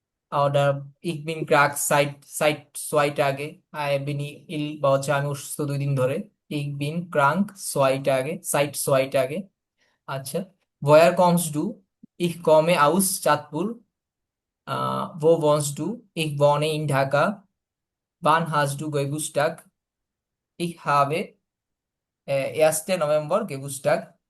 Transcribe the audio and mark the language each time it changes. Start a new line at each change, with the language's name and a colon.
German: Oder ich bin krank seit 2 Tage.
English: I have been ill
Bangla: বা হচ্ছে আমি অসুস্থ 2 দিন ধরে।
German: Ich bin krank 2 Tage, seit 2 Tage।
Bangla: আচ্ছা,
German: woher kommst du? Ich komme aus চাঁদপুর। Wo wohnst du? Ich wohne in Dhaka. Wann hast du Geburtstag? Ich habe 1. November Geburtstag.